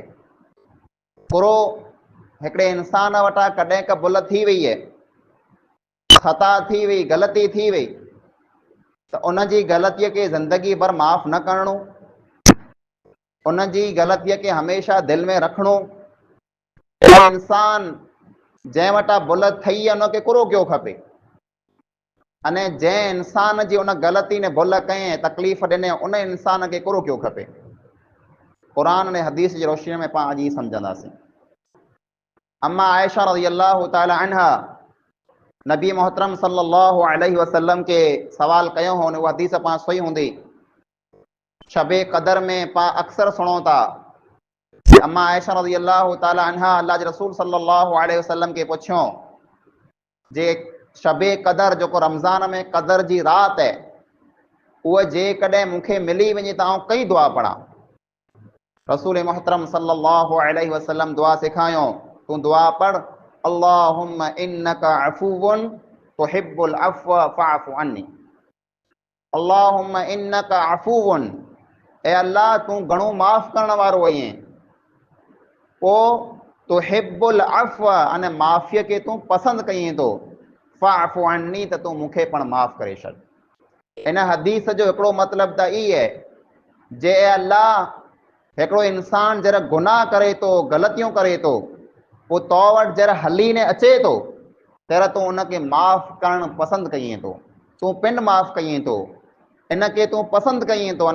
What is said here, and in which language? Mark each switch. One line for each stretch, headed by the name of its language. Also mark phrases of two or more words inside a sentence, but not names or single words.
Sindhi: कुरो हिकिड़े इंसान वटां कॾहिं का भुल थी वई आहे, ख़ता थी वई, ग़लती थी वई, त उन जी ग़लतीअ खे ज़िंदगी भर माफ़ न करणो, उन जी ग़लतीअ खे हमेशह दिलि में रखणो। इंसान जंहिं वटां भुल थई आहे उनखे कुरो कयो खपे, अने जंहिं इंसान जी उन ग़लती ने भुल कयईं तकलीफ़ ॾिने उन इंसान खे कुरो कयो खपे। क़ुरान ने हदीस जी रोशनी में पाण अॼु ई सम्झंदासीं। अम्मा आयशा
Arabic: رضي الله تعالى عنها
Sindhi: नबी मोहतरम
Arabic: صلى الله عليه وسلم
Sindhi: के सवाल कयो हो, उहा हदीस पाण सही हूंदी। शबे कदर में पाण अक्सर सुनो था अम्मा आयशा
Arabic: رضي الله تعالى عنها
Sindhi: अल्लाह जे रसूल
Arabic: صلى الله عليه وسلم
Sindhi: के पुछियो जे शबे कदर जेको रमज़ान में कदर जी रात है उहा जेकॾहिं मूंखे मिली वञे त आउं कई दुआ पढ़ां। रसूल मोहतरम
Arabic: صلى الله عليه وسلم
Sindhi: दुआ सिखायो, तूं दुआ पढ़,
Arabic: اللهم إنك عفو تحب العفو فاعف عني. اللهم إنك عفو,
Sindhi: ए अल्लाह तूं घणो माफ़ करण वारो आहीं, पोइ
Arabic: تحب العفو
Sindhi: अने माफ़ीअ खे तूं पसंदि कईं थो,
Arabic: فاعف عني
Sindhi: त तूं मूंखे पण माफ़ करे छॾ। इन हदीस जो हिकिड़ो मतिलबु त ई आहे जे अल्लाह हिकिड़ो इंसान जॾहिं गुनाह करे थो, ग़लतियूं करे थो, पोइ तो वटि जॾहिं हली ने अचे थो तॾहिं तूं उनखे माफ़ करणु पसंदि कईं थो, तूं पिण माफ़ कईं थो, इनखे तूं पसंदि कईं थो।